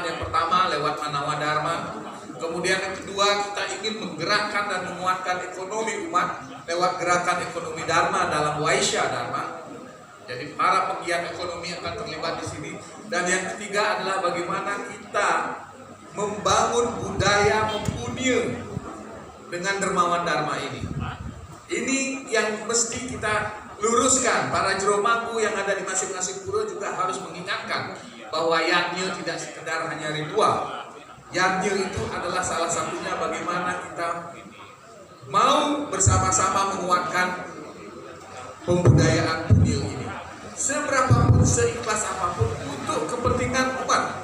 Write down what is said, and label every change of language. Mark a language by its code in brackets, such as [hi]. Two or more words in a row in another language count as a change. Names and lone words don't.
[id] Yang pertama lewat Manawa Dharma. Kemudian yang kedua, kita ingin menggerakkan dan menguatkan ekonomi umat lewat gerakan ekonomi Dharma dalam Waisya Dharma. Jadi para penggiat ekonomi akan terlibat di sini. Dan yang ketiga adalah bagaimana kita membangun budaya mempunyai dengan dermawan Dharma ini. Ini yang mesti kita luruskan. Para [ban] jero mangku [id] yang ada di masing-masing pura juga harus mengingatkan bahwa yatnya tidak sekedar hanya ritual. Yatnya itu adalah salah satunya bagaimana kita mau bersama-sama menguatkan pembudayaan budaya ini. Seberapapun, seikhlas apapun untuk kepentingan umat.